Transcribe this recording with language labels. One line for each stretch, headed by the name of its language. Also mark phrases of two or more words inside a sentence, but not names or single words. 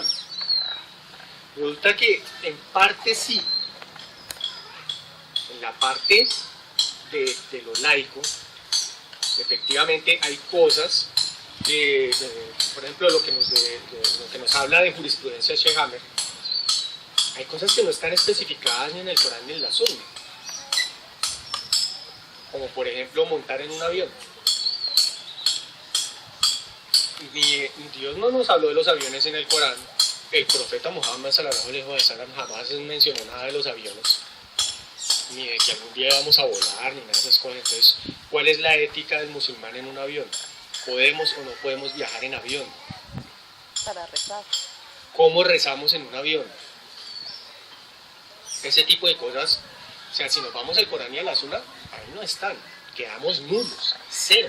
Spanish: Resulta que en parte sí, en la parte de lo laico, efectivamente hay cosas que, por ejemplo, lo que nos habla de jurisprudencia Sheikh Hammer, hay cosas que no están especificadas ni en el Corán ni en la Sunna, como por ejemplo montar en un avión. Dios no nos habló de los aviones en el Corán, el profeta Muhammad
Arabic: صلى الله عليه وسلم
Spanish: jamás mencionó nada de los aviones, ni de que algún día vamos a volar, ni nada de esas cosas. Entonces, ¿cuál es la ética del musulmán en un avión? ¿Podemos o no podemos viajar en avión? Para rezar. ¿Cómo rezamos en un avión? Ese tipo de cosas, o sea, si nos vamos al Corán y a la Sunna, ahí no están, quedamos nulos, cero.